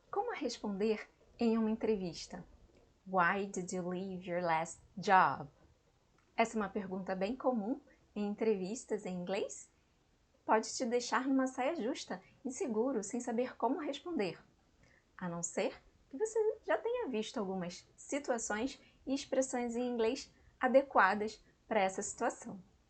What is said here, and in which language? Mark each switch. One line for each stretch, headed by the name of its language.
Portuguese: Como responder em uma entrevista?
English: Why did you leave your last job?
Portuguese: Essa é uma pergunta bem comum em entrevistas em inglês. Pode te deixar numa saia justa, inseguro, sem saber como responder. A não ser que você já tenha visto algumas situações e expressões em inglês adequadas para essa situação.